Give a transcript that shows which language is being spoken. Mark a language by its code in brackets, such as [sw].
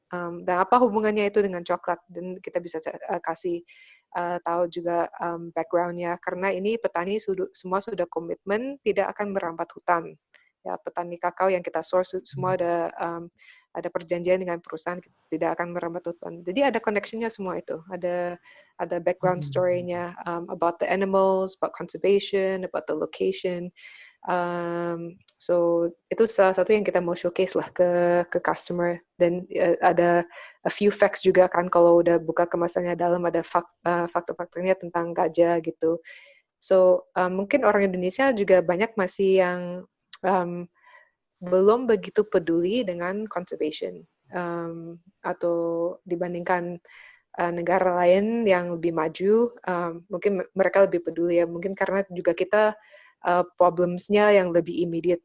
[id] Dan apa hubungannya itu dengan coklat, dan kita bisa kasih tahu juga background-nya, karena ini petani semua sudah komitmen tidak akan merambat hutan. Ya, petani kakao yang kita source semua ada perjanjian dengan perusahaan tidak akan merambat hutan. Jadi ada connection-nya semua itu. Ada [en] background story-nya about the animals, about conservation, about the location. [id] So itu salah satu yang kita mau showcase lah ke customer, dan ada [en] a few facts [id] juga kan, kalau udah buka kemasannya dalam ada fakta-faktanya tentang gajah gitu. So mungkin orang Indonesia juga banyak masih yang belum begitu peduli dengan conservation, atau dibandingkan negara lain yang lebih maju, mungkin mereka lebih peduli ya, mungkin karena juga kita problems-nya yang lebih immediate.